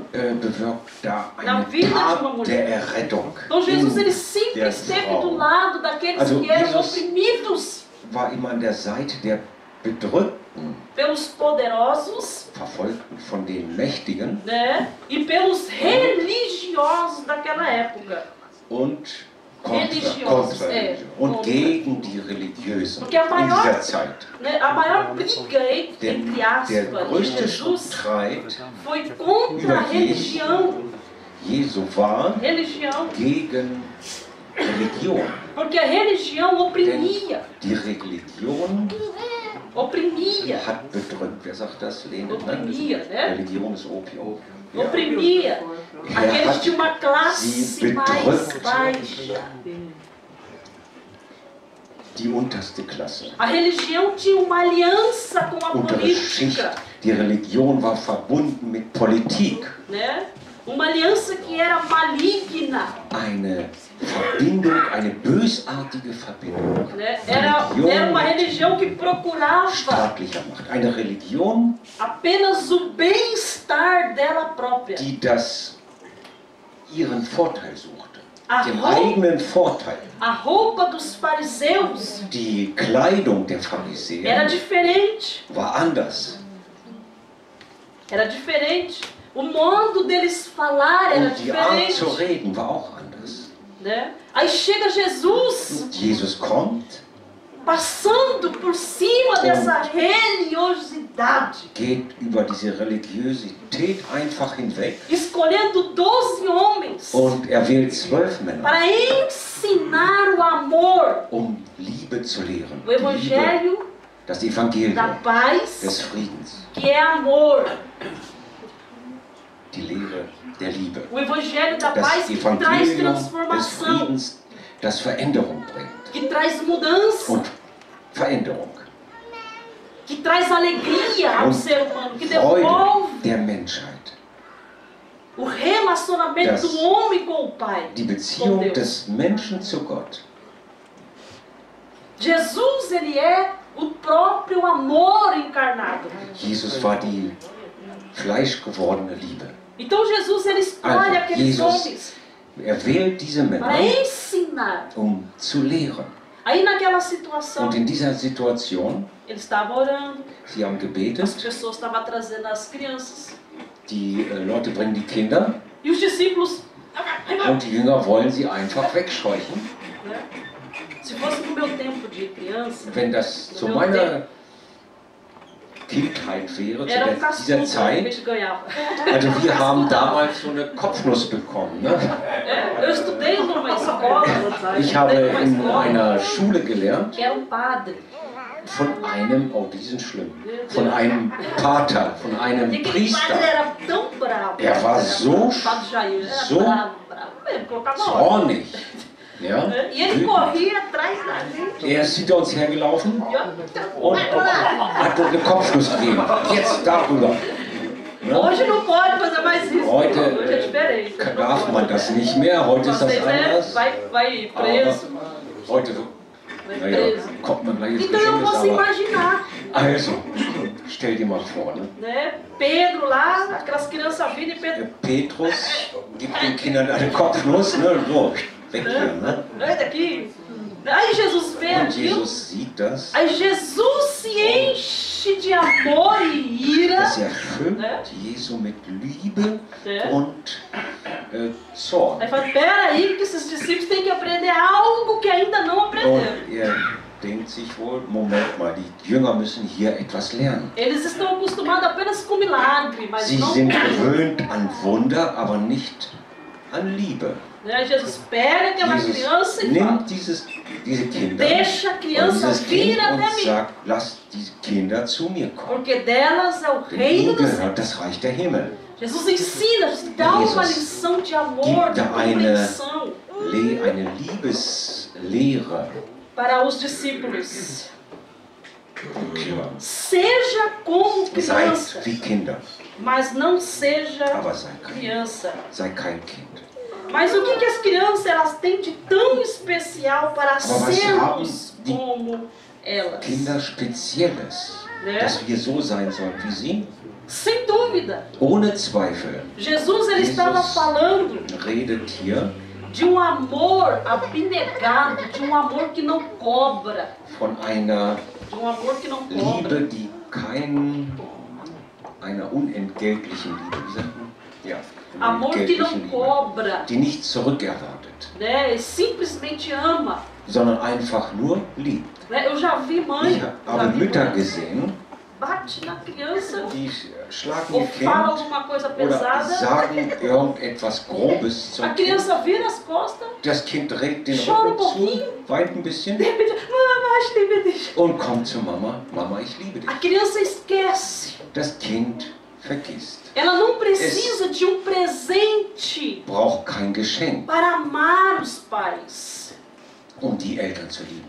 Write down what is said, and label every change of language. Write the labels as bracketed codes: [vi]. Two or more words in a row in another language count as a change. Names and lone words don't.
[de] bewirkt da [pt] Na [de] eine [pt] vida de uma [de] Tat [pt] mulher. [de] der Errettung. [pt] Então Jesus ele [de] In [pt] sempre [de] der [pt] esteve [de] Frau. [pt] do lado daqueles [de] Also [pt] que eram [de] Jesus- [pt] oprimidos [de] War immer an der Seite der Bedrückten, [pt] pelos poderosos, [de] Verfolgten von den Mächtigen [pt] né? E pelos religiosos daquela época. [de] und [pt] Religiosos, [de] und [pt] contra. [de] gegen die Religiösen [pt] Porque a [de] in [pt] maior- [de] dieser Zeit. [pt] Né? A maior briga, [de] Denn [pt] entre [de] der [pt] aspas, de [de] größte [pt] Jesus [de] Streit [pt] foi contra a religião. [de] Jesu war [pt] Religião. [de] gegen Religion. [pt] Porque a religião [de] Denn [pt] oprimia. [de] die Religion [pt] Oprimia. [de] hat bedrückt. Wer sagt das? Lenin, [pt] Oprimia, ne? né? [de] Religion ist Opium. Ja. [pt] Oprimia aqueles de uma classe [de] sie [pt] mais [de] bedrückt. [pt] baixa. [de] Die unterste Klasse. [pt] A religião tinha uma aliança com a [de] Untere Schicht. [pt] política, [de] Die Religion war verbunden mit Politik. [pt] né? Uma aliança que era maligna, [de] Eine Verbindung, eine bösartige Verbindung. [pt] né? Era uma religião que procurava [de] Staatlicher Macht. Eine Religion, [pt] apenas o bem-estar dela própria. [de] die ihren Vorteil suchte. Den [pt] Roupa- [de] eigenen Vorteil. [pt] A roupa dos fariseus [de] Die Kleidung der [pt] era [de] Pharisäer [pt] diferente. [de] war anders. [pt] Era diferente. O modo deles falar era [de] Und die Art zu [pt] diferente. [de] reden war auch anders. [pt] Né? Aí chega Jesus, [de] Und Jesus kommt [pt] passando por cima dessa religiosidade, [de] geht über diese Religiosität einfach hinweg [pt] escolhendo 12 homens [de] und wählt 12 Männer, [pt] para ensinar o amor, [de] Liebe zu lehren. [pt] o evangelho [de] Das Evangelium [pt] da paz, [de] des Friedens, [pt] que é amor, [de] die Lehre der Liebe. [pt] o evangelho da [de] Das [pt] paz que traz [de] Evangelium des [pt] transformação, [de] Friedens, das Veränderung bringt. [pt] que traz mudança, [de] Und Veränderung. [pt] que traz alegria ao [de] Und [pt] ser humano, que [de] Freude [pt] devolve [de] der Menschheit. [pt] o relacionamento [de] Das- [pt] do homem com o Pai, [de] Die [pt] com [de] Beziehung [pt] Deus. [de] des Menschen zu Gott. [pt] Jesus, ele é o próprio amor encarnado. [de] Jesus war die fleischgewordene Liebe. [pt] Então Jesus, ele escolhe [de] Also, [pt] aqueles [de] Jesus [pt] homens [de] wählt diese [pt] para [de] Männer, [pt] ensinar. [de] zu lehren. [pt] Aí naquela situação, [de] Und in dieser Situation, [pt] ele estava orando, [de] sie haben [pt] as [de] gebetet, [pt] pessoas estavam trazendo as crianças, [de] die Leute bringen die Kinder [pt] e os discípulos, [de] und die Jünger wollen sie einfach wegscheuchen. [pt] né? Se fosse no meu tempo de criança, [de] Wenn das zu [pt] no meu tempo, [de] meiner Kindheit wäre, zu [pt] era [de] dieser [pt] cascudo que a [de] Zeit, [pt] gente ganhava. [de] also wir haben damals so eine Kopfnuss bekommen. [pt] Ne? Eu estudei numa escola, [de] Ich habe in einer Schule gelernt, [pt] que era um padre. [de] von einem, oh die sind schlimm, von einem Pater, von einem [pt] E aquele padre [de] Priester. [pt] era tão bravo. [de] Er war so, [pt] Padre Jair, era [de] so [pt] bravo mesmo, colocava ordem. [de] zornig. Ja? [pt] E ele corria atrás da gente. [de] Er ist hinter uns hergelaufen [pt] E eu, [de] und hat uns eine Kopfnuss gegeben. Jetzt darüber. Ne? [pt] hoje não pode fazer mais isso. [de] Heute [pt] Hoje é diferente. [de] darf man das nicht mehr, heute ist das [pt] Vocês, né, [de] anders. [pt] vai preso. [de] Aber heute [pt] Vai [de] naja, [pt] preso. [de] kommt man gleich ins [pt] Então eu [de] Gefängnis. [pt] posso [de] Aber [pt] imaginar, [de] also, stell dir mal vor, ne? [pt] né? Pedro lá, aquelas crianças vindo e Pedro. [de] Petrus gibt den Kindern eine Kopfnuss, ne? So, weg hier, ne? [pt] Sai daqui. Aí Jesus vê [de] Und [pt] aquilo. [de] Jesus sieht das, [pt] Aí Jesus se enche de amor e ira. [de] das erfüllt Jesu mit Liebe und Zorn. [pt] Aí fala, peraí, que esses discípulos têm que aprender algo que ainda não aprenderam. [de] Und denkt sich wohl, Moment mal, die Jünger müssen hier etwas lernen. [pt] Eles estão acostumados apenas com milagre, mas [de] Sie [pt] não [de] sind [pt] com... [de] gewöhnt an Wunder, aber nicht an Liebe. [pt] Né? Jesus pega aquela criança e fala, [de] Nimmt diese Kinder [pt] deixa a [de] und [pt] criança [de] dieses [pt] vir [de] Kind [pt] até [de] und [pt] mim, [de] sagt, lasst die Kinder zu mir kommen. [pt] porque delas é o [de] Denn [pt] reino [de] ihnen [pt] dos céus. [de] gehört das Reich der Himmel. [pt] Jesus ensina, dá uma lição de amor, de [de] gibt da [pt] compreensão [de] Eine Liebeslehre. [pt] para os discípulos. [de] Ja. [pt] Seja como [de] Seid [pt] criança, [de] wie Kinder, [pt] mas não seja [de] aber [pt] criança. [de] sei kein Kind. [pt] Mas o que as crianças elas têm de tão especial para [de] was [pt] sermos [de] haben die [pt] como elas? [de] Kinder Spezielles, [pt] Né? [de] dass wir so sein sollen wie sie? [pt] Sem dúvida. [de] Ohne Zweifel. [pt] Jesus ele estava falando [de] Redet hier [pt] de um amor abnegado, de um amor que não cobra, [de] von einer [pt] de um amor que não cobra. [de] Liebe, die einer unentgeltlichen Liebe, wie sagt man? Ja, [pt] Amor que não [de] unentgeltlichen Liebe, [pt] cobra, [de] die nichts zurückerwartet, [pt] né? Ele simplesmente ama. [de] sondern einfach nur liebt. [pt] Né? Eu já vi mãe, [de] Ich [pt] já [de] habe [pt] vi [de] Mütter [pt] mãe, [de] gesehen, [pt] bate na criança [de] die schlagen [pt] ou [de] ihr [pt] fala [de] Kind [pt] alguma coisa [de] oder [pt] pesada, [de] sagen irgendetwas Grobes [pt] a [de] zum Kind. [pt] criança vira as costas, [de] Das Kind dreht den [pt] Chora [de] Rücken zu, [pt] pouquinho. [de] weint ein bisschen [pt] de repente, mamãe, acho que me deixa. [de] und kommt zu Mama. Mama, ich liebe dich. [pt] A criança esquece. [de] Das Kind vergisst. [pt] Ela não precisa de um presente [de] Braucht kein Geschenk, [pt] para amar os pais. [de] die Eltern zu lieben.